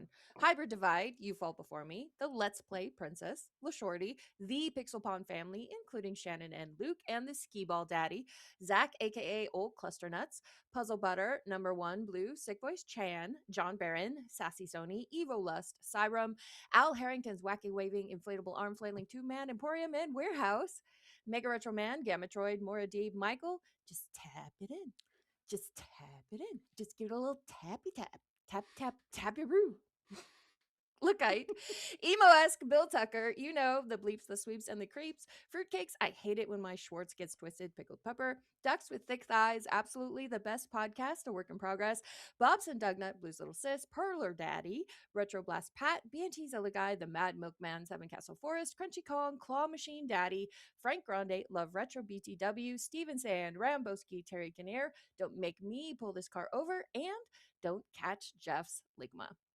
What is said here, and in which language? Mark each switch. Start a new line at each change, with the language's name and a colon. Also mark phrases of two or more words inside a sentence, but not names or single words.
English: Hybrid Divide, You Fall Before Me, the Let's Play Princess, LaShorty, the Pixel Pond family, including Shannon and Luke, and the Skee Ball Daddy, Zach, aka Old Cluster Nuts, Puzzle Butter, Number One Blue, Sick Voice Chan, John Barron, Sassy Sony, Evo Lust, Cyrum, Al Harrington's Wacky Waving Inflatable Arm Flailing Two Man Emporium and Warehouse, Mega Retro Man, Gamatroid, Moradib, Michael, just tap it in. Just tap it in. Just give it a little tappy tap. Tap, tap, tappy-roo. Lookite, emo-esque Bill Tucker, you know, the bleeps, the sweeps, and the creeps. Fruitcakes, I hate it when my Schwartz gets twisted. Pickled pepper. Ducks with thick thighs, absolutely the best podcast, a work in progress. Bob's and Dugnut, Blue's Little Sis, Perler Daddy, Retro Blast Pat, B&T Zilla Guy, The Mad Milkman, Seven Castle Forest, Crunchy Kong, Claw Machine Daddy, Frank Grande, Love Retro BTW, Steven Sand, Ramboski, Terry Kinnear, Don't Make Me Pull This Car Over, and Don't Catch Jeff's Ligma.